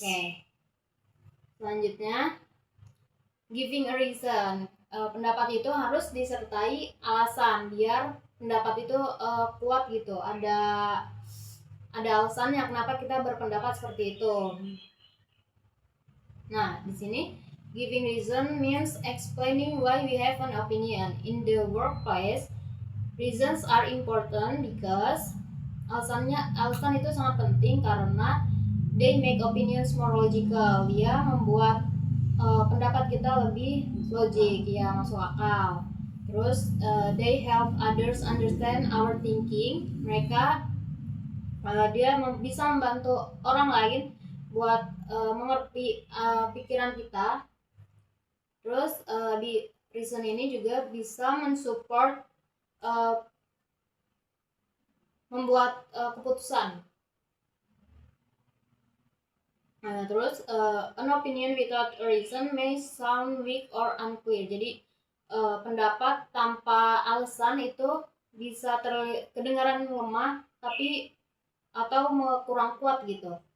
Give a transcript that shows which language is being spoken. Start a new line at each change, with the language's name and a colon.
Indonesian: Oke. Selanjutnya,
English: giving a reason.
Indonesian: Pendapat itu harus disertai alasan biar pendapat itu kuat gitu. Ada alasannya kenapa kita berpendapat seperti itu. Nah, di sini
English: giving reason means explaining why we have an opinion. In the workplace, reasons are important because
Indonesian: alasan itu sangat penting karena
English: they make opinions more logical.
Indonesian: Dia membuat pendapat kita lebih logik, ya, masuk akal. Terus
English: they help others understand our thinking.
Indonesian: Mereka dia bisa membantu orang lain buat mengerti pikiran kita. Terus reason ini juga bisa mensupport membuat keputusan. Nah, terus
English: an opinion without a reason may sound weak or unclear.
Indonesian: Jadi pendapat tanpa alasan itu bisa kedengaran lemah tapi atau kurang kuat gitu.